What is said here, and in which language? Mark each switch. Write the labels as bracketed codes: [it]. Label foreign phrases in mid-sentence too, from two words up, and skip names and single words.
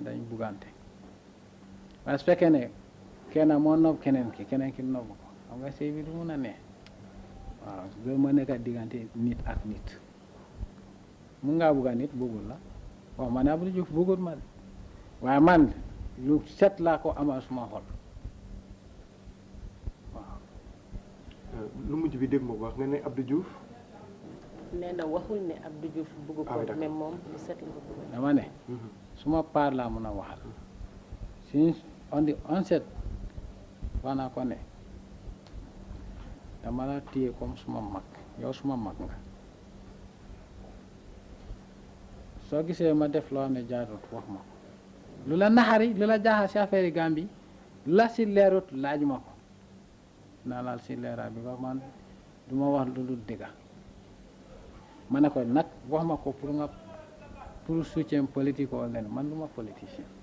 [wo] dañu buggante waaye su fekkee ne kenn moo nopp keneen ki nopp ko xam nga sëy bi du mun a ne waaw loolu moo nekk diggante nit ak nit mun ngaa bugga nit buggul la waaw man Abdou Diouf buggul ma waaye man lu set laa ko amal suma xol waaw lu mujj bi dégg nga wax nga ne Abdou Diouf nee na waxul ne Abdou Diouf bugg ko mais moom lu set la ko bëgg dama ne suma paar laa mun a waxal si [en] on the onset [wo] wax naa ko ne dama la téye comme suma mag yow suma mag nga soo gisee ma def loo xam ne jaarut wax ma ko lu la naxari lu la jaaxal si affaire yi Gambie lu la si leerut laaj ma ko naa laal si leeraay bi wax man du ma wax lu dul dëgga ma ne ko nag wax ma ko [fr] pour soutien politique [wo] wala leen man du ma politicien